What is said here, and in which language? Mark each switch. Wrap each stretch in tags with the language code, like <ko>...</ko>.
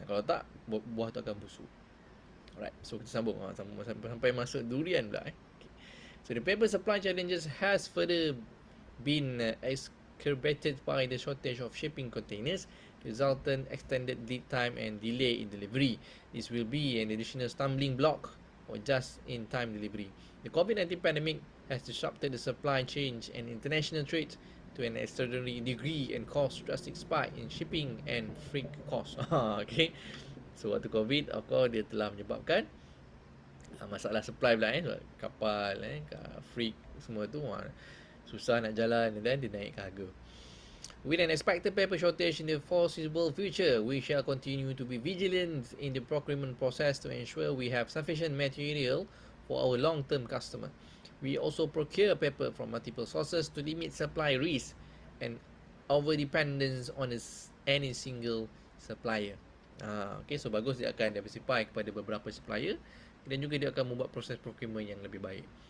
<ms>Kalau tak, buah tu akan busuk.</ms> <en>Alright, so</en> <ms>kita sambung sampai masuk durian pula. Okay.</ms> <en>So the paper supply challenges has further been exacerbated by the shortage of shipping containers, resultant extended lead time and delay in delivery. This will be an additional stumbling block or just-in-time delivery. The COVID-19 pandemic has disrupted the supply chain and international trade to an extraordinary degree and caused drastic spike in shipping and freight costs.</en> <ms>Okay, so waktu COVID,</ms> <en>of course,</en> <ms>dia telah menyebabkan masalah supply pula, kapal, freight semua tu susah nak jalan dan dia naik harga.</ms> <en>With an expected paper shortage in the foreseeable future, we shall continue to be vigilant in the procurement process to ensure we have sufficient material for our long-term customer. We also procure paper from multiple sources to limit supply risk and over-dependence on any single supplier.</en> <ms>Okay, so bagus dia akan diversify kepada beberapa supplier dan juga dia akan membuat proses procurement yang lebih baik.</ms>